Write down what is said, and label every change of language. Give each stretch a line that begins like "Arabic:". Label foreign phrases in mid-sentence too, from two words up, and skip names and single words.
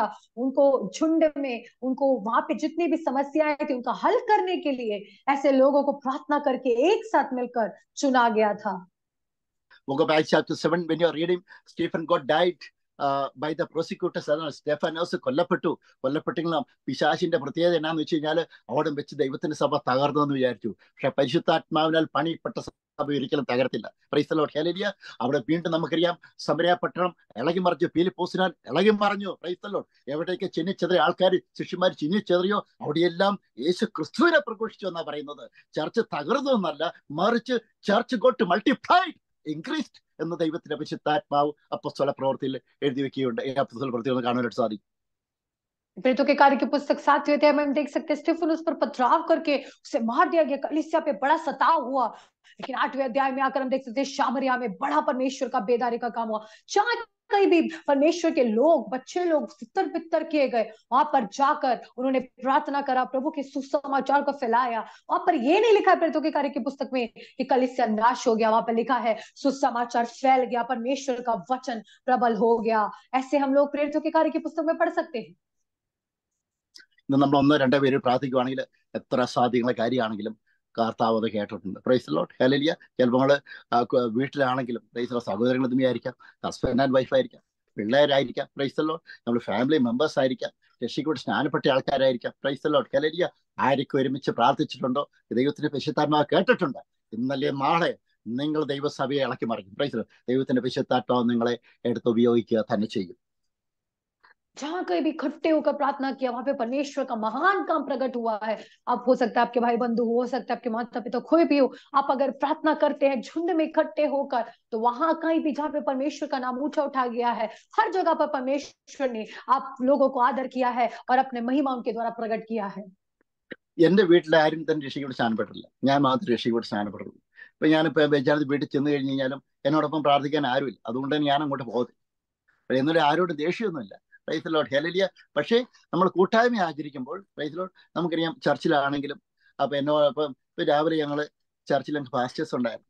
Hindi: उनको झुंड में उनको वहां पे जितनी भी समस्याएं थी उनका हल करने के लिए ऐसे लोगों को प्रार्थना करके एक साथ मिलकर चुना गया था।
English: Book of Acts chapter 7, when you are reading, Stephen got died by the prosecutors.
Malayalam: സ്റ്റെഫാനോസ് കൊല്ലപ്പെട്ടെങ്കിലും പിശാചിന്റെ പ്രത്യേകത എന്നാന്ന് വെച്ച് കഴിഞ്ഞാൽ അവിടെ വെച്ച് ദൈവത്തിന്റെ സഭ തകർന്നു എന്ന് വിചാരിച്ചു. പക്ഷെ പരിശുദ്ധാത്മാവിനാൽ പണിപ്പെട്ട സഭ ഒരിക്കലും തകർത്തില്ല.
English: Praise the Lord. Hallelujah.
Malayalam: അവിടെ വീണ്ടും നമുക്കറിയാം സമരയ പട്ടണം ഇളകി മറിഞ്ഞു. ഫിലിപ്പോസിനാൽ ഇളകി മറിഞ്ഞു.
English: Praise the Lord.
Malayalam: എവിടേക്ക് ചിന്നിച്ചെറിയ ആൾക്കാർ ശിഷ്യന്മാർ ചിന്നിച്ചെറിയോ അവിടെയെല്ലാം യേശു ക്രിസ്തുവിനെ പ്രഘോഷിച്ചു എന്നാ പറയുന്നത്. ചർച്ച് തകർന്നു എന്നല്ല, മറിച്ച്
English: church got multiplied, increased
Malayalam: എന്ന് ദൈവത്തിന്റെ പരിശുദ്ധാത്മാവ് അപ്പോസ്തല പ്രവൃത്തിയിൽ എഴുതി വെക്കുകയുണ്ട്. ഈ അപ്പോസ്തല പ്രവൃത്തി ഒന്ന് കാണാനായിട്ട് സാധിക്കും.
Hindi: प्रेरितों के कार्य की पुस्तक 7वें अध्याय में हम देख सकते हैं स्तिफनुस पर पथराव करके उसे मार दिया गया। कलीसिया पे बड़ा सताव हुआ। लेकिन 8वें अध्याय में आकर हम देख सकते हैं सामरिया में बड़ा परमेश्वर का बेदारी का काम हुआ। जहां कहीं भी परमेश्वर के लोग, बच्चे लोग तितर बितर किए गए, वहां पर जाकर उन्होंने प्रार्थना करा, प्रभु के सुसमाचार को फैलाया। वहां पर ये नहीं लिखा है प्रेरितों के कार्य की पुस्तक में कि कलीसिया नाश हो गया। वहां पर लिखा है सुसमाचार फैल गया, परमेश्वर का वचन प्रबल हो गया। ऐसे हम लोग प्रेरितों के कार्य की पुस्तक में पढ़ सकते हैं।
Malayalam: ഇന്ന് നമ്മൾ 1-2 പേര് പ്രാർത്ഥിക്കുകയാണെങ്കിൽ എത്ര സാധ്യങ്ങളെ കാര്യമാണെങ്കിലും കർത്താവ് അത് കേട്ടിട്ടുണ്ട്.
English: Praise the Lord. Hallelujah.
Malayalam: ചിലപ്പോൾ നമ്മൾ വീട്ടിലാണെങ്കിലും
English: Praise the Lord
Malayalam: സഹോദരങ്ങൾ തമ്മിലായിരിക്കാം,
English: husband and wife
Malayalam: ആയിരിക്കാം, പിള്ളേരായിരിക്കാം,
English: Praise the Lord,
Malayalam: നമ്മൾ
English: family members
Malayalam: ആയിരിക്കാം, രക്ഷിക്കൂടെ സ്നാനപ്പെട്ട ആൾക്കാരായിരിക്കാം.
English: Praise the Lord. Hallelujah.
Malayalam: ആരൊക്കെ ഒരുമിച്ച് പ്രാർത്ഥിച്ചിട്ടുണ്ടോ ദൈവത്തിന്റെ പരിശുദ്ധാത്മാവ് കേട്ടിട്ടുണ്ട്. ഇന്നലെ നാളെ നിങ്ങൾ ദൈവസഭയെ ഇളക്കി മറിക്കും.
English: Praise the Lord.
Malayalam: ദൈവത്തിന്റെ പരിശുദ്ധാത്മാവ് നിങ്ങളെ എടുത്ത് ഉപയോഗിക്കുക തന്നെ ചെയ്യും.
Hindi: जहां कहीं भी इकट्ठे होकर प्रार्थना किया वहां पे परमेश्वर का महान काम प्रकट हुआ है। आप हो सकता है आपके भाई बंधु हो सकता है आपके माता पिता कोई भी हो, आप अगर प्रार्थना करते हैं झुंड में इकट्ठे होकर तो वहां कहीं भी जहाँ पे परमेश्वर का नाम ऊंचा उठा गया है हर जगह पर परमेश्वर ने आप लोगों को आदर किया है और अपने महिमा उनके द्वारा प्रकट किया है।
Malayalam: എന്റെ വീട്ടിൽ ആരും തന്നെ രക്ഷിക്കൂടെ സ്നാനപ്പെട്ടില്ല. ഞാൻ മാത്രം രക്ഷിക്കൂടെ സ്നാനപ്പെട്ടുള്ളൂ. ഇപ്പൊ ഞാനിപ്പോ ബെജാനത്ത് വീട്ടിൽ ചെന്ന് കഴിഞ്ഞ് കഴിഞ്ഞാലും എന്നോടൊപ്പം പ്രാർത്ഥിക്കാൻ ആരുമില്ല. അതുകൊണ്ട് തന്നെ ഞാൻ അങ്ങോട്ട് പോകത്തില്ല. എന്നാലും ആരോടും ദേഷ്യമൊന്നുമില്ല.
English: Praise the Lord. Hallelujah.
Malayalam: പക്ഷേ നമ്മൾ കൂട്ടായ്മ ആചരിക്കുമ്പോൾ
English: Praise the Lord
Malayalam: നമുക്കറിയാം ചർച്ചിലാണെങ്കിലും അപ്പൊ ഇപ്പം രാവിലെ ഞങ്ങൾ ചർച്ചിൽ ഞങ്ങൾക്ക് പാസ്റ്റേഴ്സ് ഉണ്ടായിരുന്നു.